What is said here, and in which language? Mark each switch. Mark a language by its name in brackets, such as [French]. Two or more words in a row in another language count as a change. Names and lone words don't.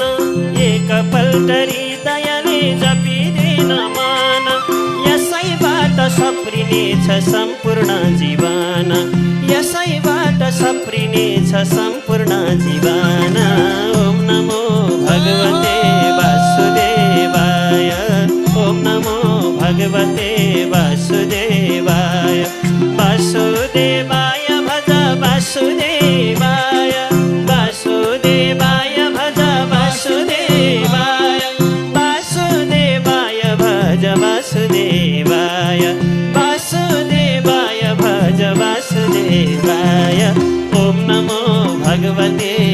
[Nepali] एकपल्ट हृदयले जपिदिन मन यसैबाट सप्रिनेछ सम्पूर्ण जीवन यसैबाट सप्रिनेछ सम्पूर्ण जीवन [Sanskrit] ओम नमो भगवते वासुदेवाय ओम नमो भगवते वासुदेवाय वासुदेवाय भज वासुदेवाय वासुदेवाय भज वासुदेवाय वासुदेवाय भज वासुदेवाय वासुदेवाय भज वासुदेवाय ओम नमो भगवते